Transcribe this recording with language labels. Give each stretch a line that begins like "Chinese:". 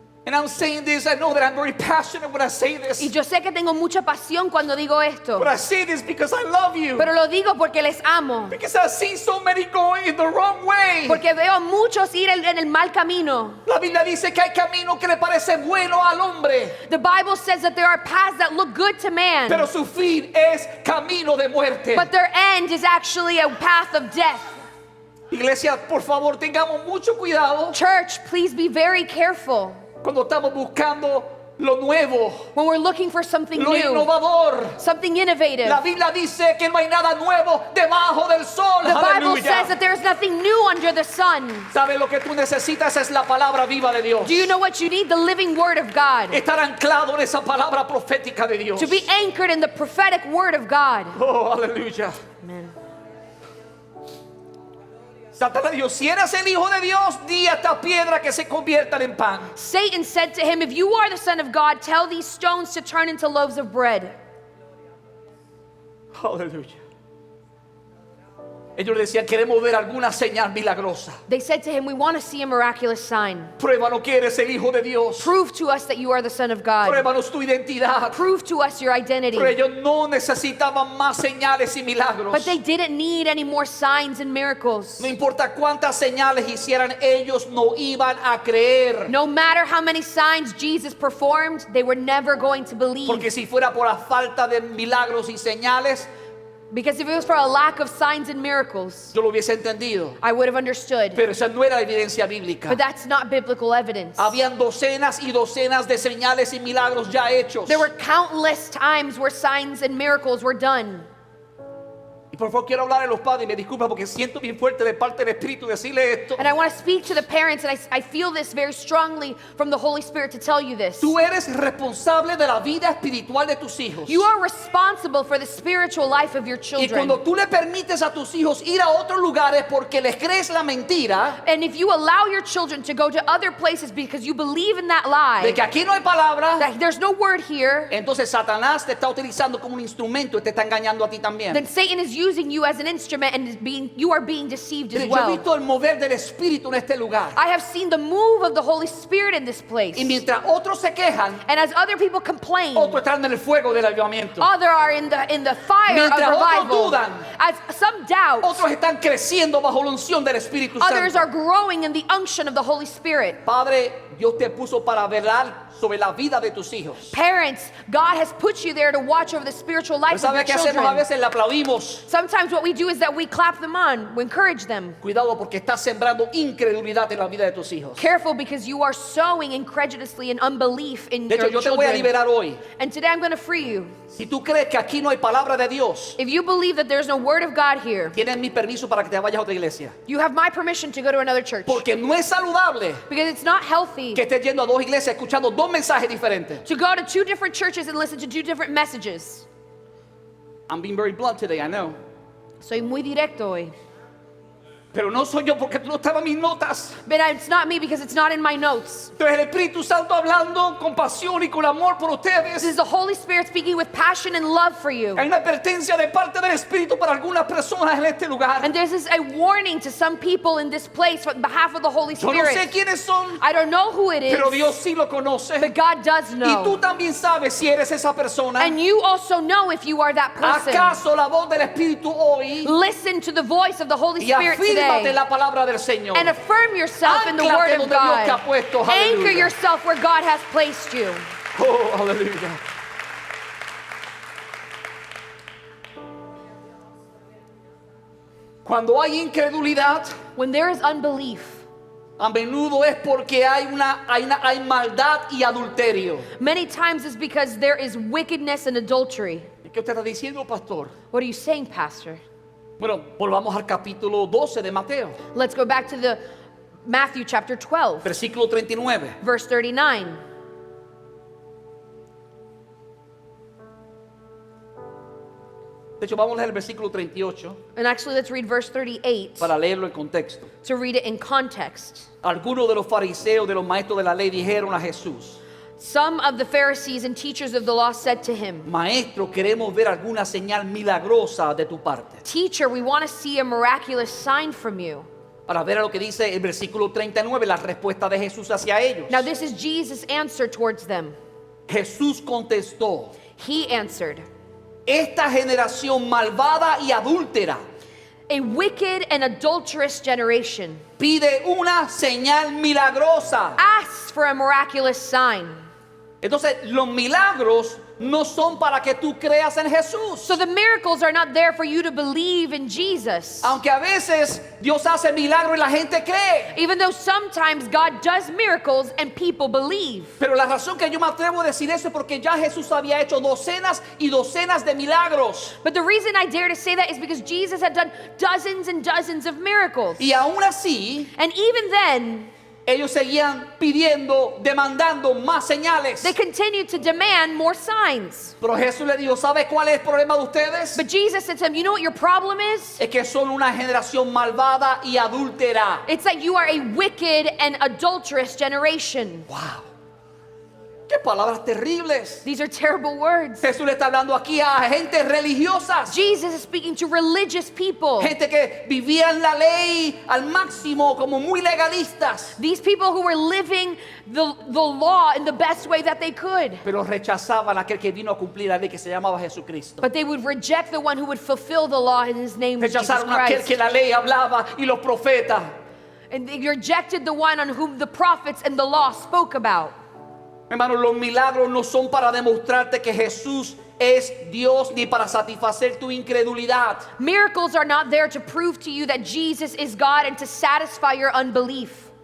English: And I'm saying this, I know that I'm very passionate when I say this.
Spanish: Y yo sé que tengo mucha pasión cuando digo esto,
English: But I say this because I love you.
Spanish: pero lo digo porque les amo.
English: Because I've seen so many going in the wrong way.
Spanish: Porque veo a muchos ir en el mal camino. La Biblia dice que hay camino que le parece bueno al hombre,
English: The Bible says that there are paths that look good to man,
Spanish: pero su fin es camino de muerte.
English: but their end is actually a path of death.
Spanish: Iglesia, por favor, tengamos mucho cuidado
English: Church, please be very careful
Spanish: cuando estamos buscando lo nuevo,
English: when we're looking for something
Spanish: lo
English: new,
Spanish: innovador.
English: something innovative.
Spanish: La Biblia dice que no hay nada nuevo debajo del sol.
English: The Bible says
Spanish: Aleluya.
English: that there's nothing new under the sun.
Spanish: ¿Sabe lo que tú necesitas? Es la palabra viva de Dios.
English: Do you know what you need? The living word of God.
Spanish: Estar anclado en esa palabra profética de Dios.
English: To be anchored in the prophetic word of God.
Spanish: Oh, aleluya.
English: Amen.
Spanish: Satanás dijo, si eres el Hijo de Dios, di a esta piedra que se conviertan en pan.
English: Satan said to him, if you are the Son of God, tell these stones to turn into loaves of bread.
Spanish: Aleluya. Ellos le decían, queremos ver alguna señal milagrosa.
English: They said to him, we want to see a miraculous sign.
Spanish: Pruébanos que eres el Hijo de Dios.
English: Prove to us that you are the Son of God.
Spanish: Pruébanos tu identidad.
English: Prove to us your identity.
Spanish: Pero ellos no necesitaban más señales y milagros.
English: But they didn't need any more signs and miracles.
Spanish: No importa cuántas señales hicieran, ellos no iban a creer.
English: No matter how many signs Jesus performed, they were never going to believe.
Spanish: Porque si fuera por la falta de milagros y señales,
English: Because if it was for a lack of signs and miracles,
Spanish: yo lo hubiese entendido.
English: I would have understood.
Spanish: Pero esa no era la evidencia bíblica.
English: But that's not biblical evidence.
Spanish: Habían docenas y docenas de señales y milagros ya hechos.
English: There were countless times where signs and miracles were done.
Spanish: Y por favor quiero hablar a los padres, y me disculpa porque siento bien fuerte de parte del Espíritu decirle esto.
English: And I want to speak to the parents, and I feel this very strongly from the Holy Spirit to tell you this.
Spanish: Tú eres responsable de la vida espiritual de tus hijos.
English: You are responsible for the spiritual life of your
Spanish: Y
English: children.
Spanish: cuando tú le permites a tus hijos ir a otros lugares porque les crees la mentira
English: And if you allow your children to go to other places because you believe in that
Spanish: de
English: lie,
Spanish: que aquí no hay palabra,
English: that there's no word here,
Spanish: entonces Satanás te está utilizando como un instrumento y te está engañando a ti también.
English: then Satan is using you as an instrument and you are being deceived as
Spanish: Yo he
English: well.
Spanish: visto el mover del Espíritu en este lugar.
English: I have seen the move of the Holy Spirit in this place.
Spanish: Y mientras otros se quejan,
English: And as other people complain,
Spanish: otros están en el fuego del avivamiento.
English: others are in the fire
Spanish: Mientras
English: of
Spanish: otros
English: revival.
Spanish: dudan,
English: As some doubt,
Spanish: Otros están creciendo bajo la unción del Espíritu
English: others are
Spanish: Santo.
English: growing in the unction of the Holy Spirit.
Spanish: Padre, Dios te puso para velar sobre la vida de tus hijos.
English: Parents, God has put you there to watch over the spiritual
Spanish: Pero
English: life of your
Spanish: ¿sabe qué hacemos? A
English: children.
Spanish: veces le aplaudimos.
English: Sometimes what we do is that we clap them on, we encourage them.
Spanish: Cuidado porque estás sembrando incredulidad en la vida de tus hijos.
English: Careful, because you are sowing incredulously and unbelief in
Spanish: De hecho,
English: your
Spanish: yo te voy a
English: children.
Spanish: liberar hoy.
English: And today I'm going to free you.
Spanish: Si tú crees que aquí no hay palabra de Dios,
English: If you believe that there's no word of God here,
Spanish: tienes mi permiso para que te vayas a otra iglesia.
English: you have my permission to go to another church.
Spanish: Porque no es saludable
English: Because it's not healthy
Spanish: que estés yendo a dos iglesias escuchando dos mensajes diferentes.
English: to go to two different churches and listen to two different messages. I'm being very blunt today, I know.
Spanish: Soy muy directo hoy. Pero no soy yo porque no estaban mis notas.
English: But it's not me because it's not in my notes.
Spanish: Entonces el Espíritu Santo hablando con pasión y con amor por
English: This
Spanish: ustedes.
English: is the Holy Spirit speaking with passion and love for you.
Spanish: Hay una advertencia de parte del Espíritu para algunas personas en este lugar.
English: And there's this a warning to some people in this place on behalf of the Holy
Spanish: Yo no sé
English: Spirit.
Spanish: quiénes son,
English: I don't know who it
Spanish: pero
English: is,
Spanish: Dios sí lo conoce.
English: but God does
Spanish: Y tú
English: know.
Spanish: también sabes si eres esa persona.
English: And you also know if you are that person.
Spanish: ¿Acaso la voz del Espíritu hoy?
English: Listen to the voice of the Holy
Spanish: Y
English: Spirit
Spanish: afírmate
English: today.
Spanish: la palabra del Señor.
English: And affirm yourself in the
Spanish: Anclate
English: Word of
Spanish: donde Dios te ha
English: God.
Spanish: puesto.
English: Anchor
Spanish: Aleluya.
English: yourself where God has placed you.
Spanish: Oh, aleluya. Cuando hay incredulidad,
English: When there is unbelief,
Spanish: a menudo es porque hay maldad y adulterio.
English: many times it's because there is wickedness and adultery.
Spanish: ¿Qué usted está diciendo, pastor?
English: What are you saying, Pastor?
Spanish: Bueno, volvamos al capítulo 12 de Mateo,
English: Let's go back to the Matthew chapter 12,
Spanish: versículo 39.
English: verse 39.
Spanish: De hecho, vamos a leer el versículo 38
English: And actually, let's read verse 38
Spanish: para leerlo en contexto.
English: to read it in context.
Spanish: Algunos de los fariseos, de los maestros de la ley, dijeron a Jesús:
English: Some of the Pharisees and teachers of the law said to him,
Spanish: Maestro, queremos ver alguna señal milagrosa de tu parte.
English: Teacher, we want to see a miraculous sign from you.
Spanish: Para ver lo que dice el versículo 39, la respuesta de Jesús hacia ellos.
English: Now, this is Jesus' answer towards them.
Spanish: Jesús contestó:
English: He answered,
Spanish: esta generación malvada y adúltera
English: a wicked and adulterous generation
Spanish: pide una señal milagrosa.
English: asks for a miraculous sign.
Spanish: Entonces, los milagros no son para que tú creas en Jesús.
English: So the miracles are not there for you to believe in Jesus.
Spanish: Aunque a veces Dios hace milagros y la gente cree.
English: Even though sometimes God does miracles and people believe.
Spanish: Pero la razón que yo me atrevo a decir eso es porque ya Jesús había hecho docenas y docenas de milagros.
English: But the reason I dare to say that is because Jesus had done dozens and dozens of miracles.
Spanish: Y aún así,
English: And even then,
Spanish: ellos seguían pidiendo, demandando más señales.
English: they continued to demand more signs.
Spanish: Pero Jesús le dijo: ¿sabe cuál es el problema de ustedes?
English: But Jesus said to him, you know what your problem is?
Spanish: Es que son una generación malvada y adúltera.
English: It's that you are a wicked and adulterous generation.
Spanish: Wow. Qué palabras terribles.
English: These are terrible words.
Spanish: Jesús le está hablando aquí a gente religiosa.
English: Jesus is speaking to religious people.
Spanish: Gente que vivían la ley al máximo, como muy legalistas.
English: These people who were living the law in the best way that they could.
Spanish: Pero rechazaban a aquel que vino a cumplir la ley, que se llamaba Jesucristo.
English: But they would reject the one who would fulfill the law, and his name was Jesus
Spanish: Rechazaron a aquel
English: Christ.
Spanish: que la ley hablaba y los profetas.
English: And they rejected the one on whom the prophets and the law spoke about.
Spanish: Hermanos, los milagros no son para demostrarte que Jesús es Dios ni para satisfacer tu incredulidad.
English: Miracles are not there to prove to you that Jesus is God and to satisfy your unbelief.